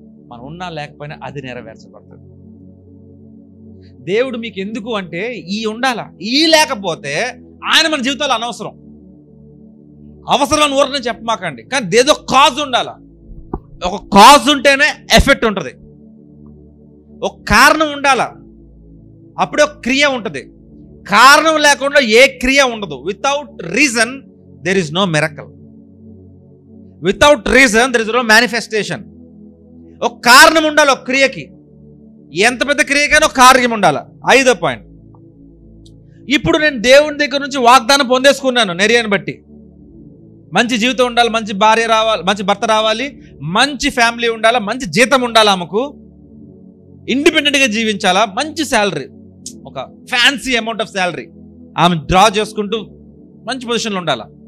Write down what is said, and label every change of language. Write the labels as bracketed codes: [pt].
[te] మనం ఉన్నా లేకపోయినా అది నెరవేర్చబడుతుంది. దేవుడు మీకు ఎందుకు అంటే ఈ ఉండాలా, ఈ లేకపోతే ఆయన మన జీవితాలు అనవసరం. అవసరాన్ని ఊరనే చెప్పమాకండి, కానీ ఏదో కాజ్ ఉండాలా. ఒక కాజ్ ఉంటేనే ఎఫెక్ట్ ఉంటుంది. ఒక కారణం ఉండాలా, అప్పుడే ఒక క్రియ ఉంటుంది. కారణం లేకుండా ఏ క్రియ ఉండదు. [en] Without reason there is no miracle. Without reason there is no manifestation. [te] ఒక కారణం ఉండాలి ఒక క్రియకి. ఎంత పెద్ద క్రియకైనా ఒక కార్యం ఉండాలి. 5వ పాయింట్, ఇప్పుడు నేను దేవుని దగ్గర నుంచి వాగ్దానం పొందేసుకున్నాను. నెరియాని బట్టి మంచి జీవితం ఉండాలి, మంచి భార్య రావాలి, మంచి భర్త రావాలి, మంచి ఫ్యామిలీ ఉండాలా, మంచి జీతం ఉండాలి, ఆమెకు ఇండిపెండెంట్గా జీవించాలా, మంచి శాలరీ, ఒక ఫ్యాన్సీ అమౌంట్ ఆఫ్ శాలరీ ఆమె డ్రా చేసుకుంటూ మంచి పొజిషన్లో ఉండాలా.